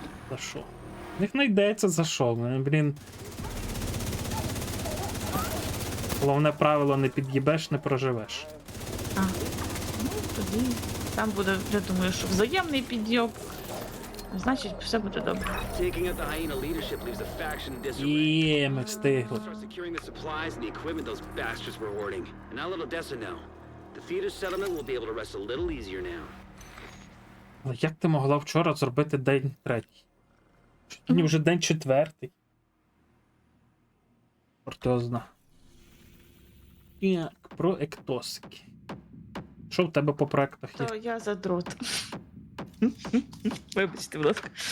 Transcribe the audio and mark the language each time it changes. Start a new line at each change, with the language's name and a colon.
Ukrainian: За що? В них знайдеться за що, мене, блін. Головне правило, не під'їбеш, не проживеш. А, ну тоді там буде, я думаю, що взаємний підйоб. Значить, все буде добре.
English: Taking out the hyena leadership leaves the faction in disarray.
Ukrainian: Є, ми встигли.
English: Start securing the supplies and the equipment those bastards were hoarding. And now let Odessa know. The theater settlement will be able to rest a little easier now.
Ukrainian: Але як ти могла вчора зробити день третій? Сьогодні вже день четвертий. Портозна. Так, про ектосики. Що в тебе по проектах є? То я задрот. Вибачте, будь ласка.